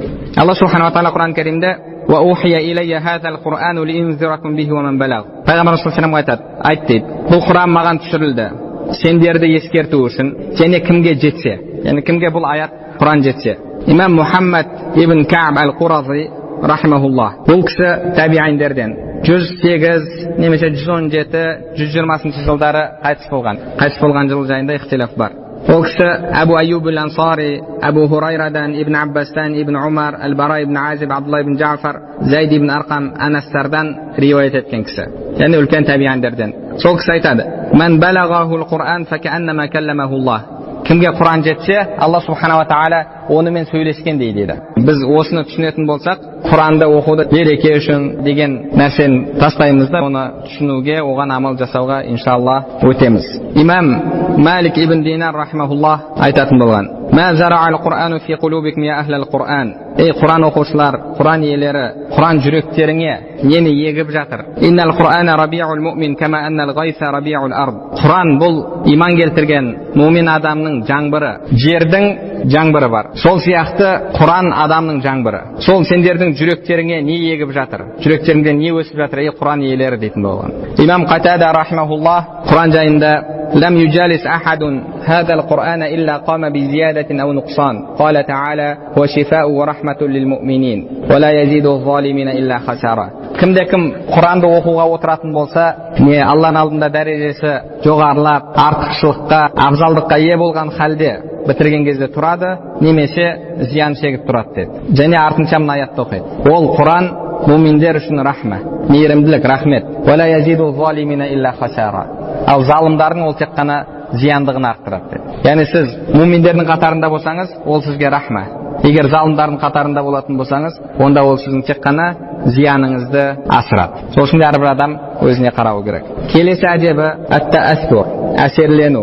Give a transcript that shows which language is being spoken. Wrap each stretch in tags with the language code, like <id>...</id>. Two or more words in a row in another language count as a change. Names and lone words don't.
<kk>Алла субханала тағала Құран кәрімде пайғамбарымыз</kk> <ar>صلى الله عليه وسلم</ar> <kk>айтады, айт дейді, бұл Құран маған түсірілді сендерді ескерту үшін және кімге жетсе, яғни кімге бұл аят Құран жетсе. Имам Мухаммад ибн Кааб әл-Құрази рахимахуллах, бұл кісі табииндерден 108 немесе 117-120 жылдары қайтыс болған жыл жайында ихтилаф бар. Ол кісі Абу Айюб аль-Ансари, Абу Хурайрадан, Ибн Аббастан, Ибн Умар, Аль-Бара ибн Азиб, Абдулла ибн Джафар, Зайд ибн Арқам, Анастардан риуаят еткен кісі, яғни үлкен табииндерден. Сол кісі айтады:</kk> <ar>"من بلغه القرآن فكأنما كلمه الله."</ar> <kk>Кімге Құран жетсе, Алла субханала тағала онымен сөйлескендей дейді. Біз осыны түсінетін болсақ, Құранды оқуды береке үшін деген нәрсені тастаймыз да, оны түсінуге, оған амал жасауға иншалла өтеміз.</kk> <ar>Имам Малик ибн Динар рахимахуллах</ar> <kk>айтатын болған:</kk> <ar>"ما زرع القرآن في قلوبكم يا أهل القرآن."</ar> <kk>Ей Құран оқушылар, Құран иелері, Құран жүректеріңе нені егіп жатыр?</kk> <ar>إن القرآن ربيع المؤمن كما أن الغيث ربيع الأرض.</ar> <kk>Құран бұл иман келтірген мумин адамның жаңбыры, жердің жаңбыры бар. Сол сияқты Құран адамның жаңбыры. Сол сендердің жүректеріңе не егіп жатыр? Жүректеріңде не өсіп жатыр? Ей Құран иелері дейтін болған. Имам Қатада рахимахуллах Құран жайында:</kk> <ar>"لم يجالس أحد هذا القرآن إلا قام بزيادة أو نقصان. قال تعالى هو شفاء ورحمة للمؤمنين. ولا يزيد الظالمين إلا خسارا."</ar> <kk>Кімде-кім Құранды оқуға отыратын болса, не Алланың алдында дәрежесі жоғарылап, артықшылыққа, абзалдыққа ие болған халде бітірген кезде тұрады, немесе зиян шегіп тұрады деді. Және артынша мына аятты оқиды: "Ол Құран муминдер үшін рахма, мейірімділік, рахмет.</kk> <ar>ولا يزيد الظالمين إلا خسارا."</ar> <kk>Ал залымдардың ол тек қана зияндығын арттырады деді. Яғни сіз муминдердің қатарында болсаңыз, ол сізге рахма. Егер залымдардың қатарында болатын болсаңыз, онда ол сіздің тек қана зияныңызды асырады. Сол үшін әрбір адам өзіне қарау керек. Келесі әдебі әт-тәәссур, әсерлену.</kk>